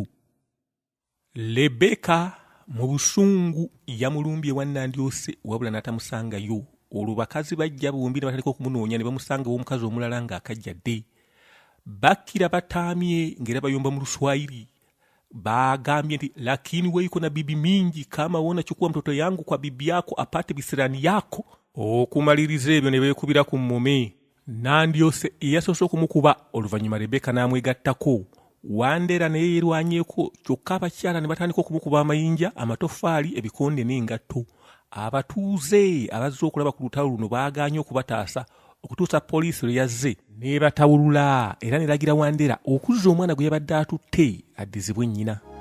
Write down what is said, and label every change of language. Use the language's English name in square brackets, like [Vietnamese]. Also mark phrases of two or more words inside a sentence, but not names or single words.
[Ganda] Rebecca mu busungu yamulumbye wa Nandyose wabula n'atamusangayo. Olwo bakazi bajja bombi ne batandika okumunoonya ne bamusanga w'omukazi omulala ng'akajjadde. Bakkira bataamye ng'era bayomba mu Luswayiri. [Swahili] Bagambye nti lakini wewe iko na bibi mingi, kama wona chukua mtoto yangu kwa bibi yako apate bisirani yako. [Ganda] Okumaliriza ebyo ne beekubira ku mmome. Nandyose yasoose okumukuba oluvannyuma Rebecca n'amwegattako. Wandera naye yerwanyeeko kyokka abakyala ne batandika okumukuba amayinja, amatoffaali, ebikonde n'engatto. Abatuuze abazze okulaba ku lutalo luno baagaanye okubataasa okutuusa poliisi lwe yazze ne batawulula era neragira Wandera okuzza omwana gwe yabadde atutte addizibwe nnyina.